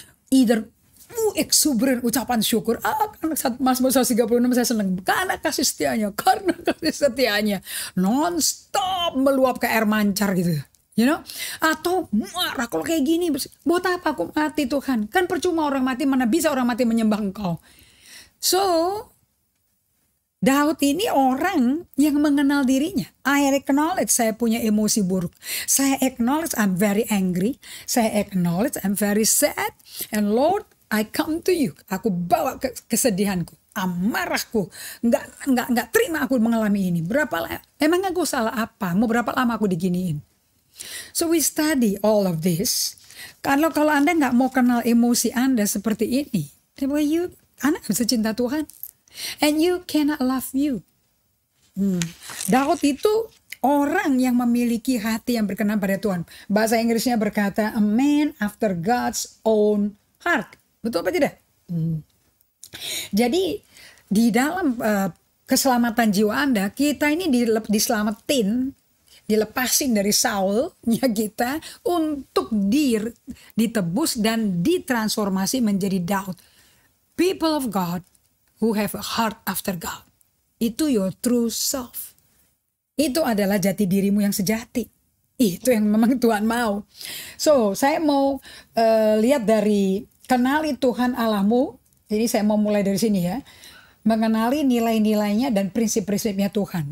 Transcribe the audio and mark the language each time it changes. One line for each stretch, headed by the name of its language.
English: Either exuberant
Indonesian: ucapan syukur, Mazmur 136 saya senang, karena kasih setianya, non-stop meluap ke air mancar gitu.
English: You know?
Indonesian: Atau marah kalau kayak gini, buat apa aku mati Tuhan? Kan percuma orang mati, mana bisa orang mati menyembah Engkau. So Daud ini orang yang mengenal dirinya. I acknowledge saya punya emosi buruk.
English: Saya acknowledge I'm very angry. Saya acknowledge I'm very sad. And Lord, I come to you.
Indonesian: Aku bawa kesedihanku, amarahku. Nggak terima aku mengalami ini. Emang aku salah apa? Mau berapa lama aku diginiin?
English: So we study all of this.
Indonesian: Kalau Anda nggak mau kenal emosi Anda seperti ini, Anda bisa cinta Tuhan,
English: and you cannot love you.
Indonesian: Daud itu orang yang memiliki hati yang berkenan pada Tuhan. Bahasa Inggrisnya berkata,
English: a man after God's own heart.
Indonesian: Betul apa tidak? Jadi di dalam keselamatan jiwa Anda, kita ini diselamatin, dilepasin dari Saulnya kita untuk ditebus dan ditransformasi menjadi Daud.
English: People of God who have a heart after God. Itu your true self.
Indonesian: Itu adalah jati dirimu yang sejati. Itu yang memang Tuhan mau. So saya mau lihat dari kenali Tuhan Allahmu. Jadi saya mau mulai dari sini ya. Mengenali nilai-nilainya dan prinsip-prinsipnya Tuhan.